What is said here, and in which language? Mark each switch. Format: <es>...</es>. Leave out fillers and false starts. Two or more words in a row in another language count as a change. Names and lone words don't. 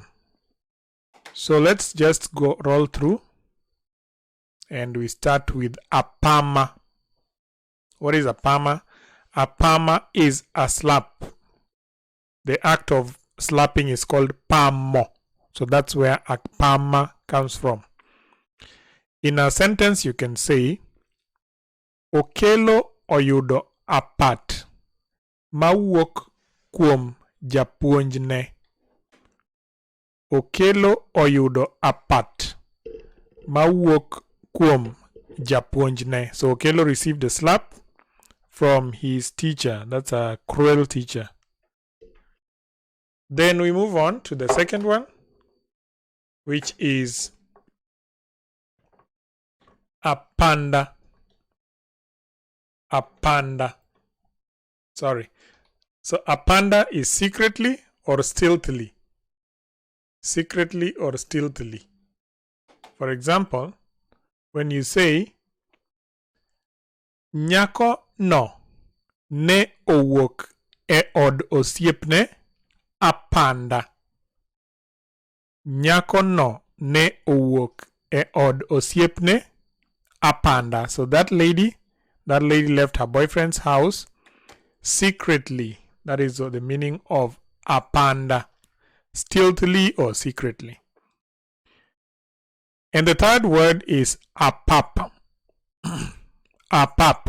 <en>So let's just roll through, and we start with Apama. What is Apama? Apama is a slap. The act of slapping is called pamo. So that's where Apama comes from. In a sentence you can say,</en> <luo>Okelo oyudo apat mawuok kuom japuonjne. Okelo oyudo apat mawuok kuom japuonjne.</luo> <en>So Okelo received a slap from his teacher. That's a cruel teacher. Then we move on to the second one, which is Apanda Apanda. Sorry. So Apanda is secretly or stealthily. Secretly or stealthily. For example, when you say</en> <luo>Nyako no ne owuok e od osiepne apanda. Nyako no ne owuok e od osiepne apanda.</luo> <en>So that lady left her boyfriend's house secretly. That is the meaning of apanda. Stealthily or secretly. And the third word is apap. Apap.</en>